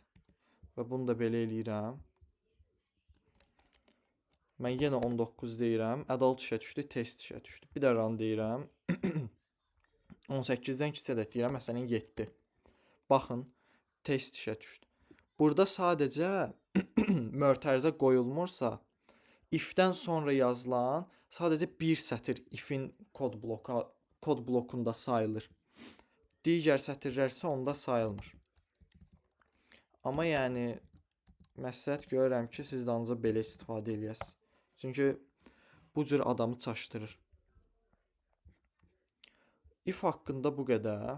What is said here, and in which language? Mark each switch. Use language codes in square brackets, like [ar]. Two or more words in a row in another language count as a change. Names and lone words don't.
[az] Və bunu da belə eləyirəm. Mən yenə 19 deyirəm, adult işə düşdü, test işə düşdü. Bir də run deyirəm. 18-dən kiçik ədəd deyirəm, məsələn 7. Baxın, test işə düşdü. Burada sadəcə mötərizə qoyulmursa, if-dən sonra yazılan sadəcə bir sətir if-in kod blokunda sayılır. Digər sətirlər isə onda sayılmır. Amma yəni məsləhət görürəm ki, siz də ancaq belə istifadə eləyəsiniz. Çünki bu cür adamı çaşdırır. If haqqında bu qədər.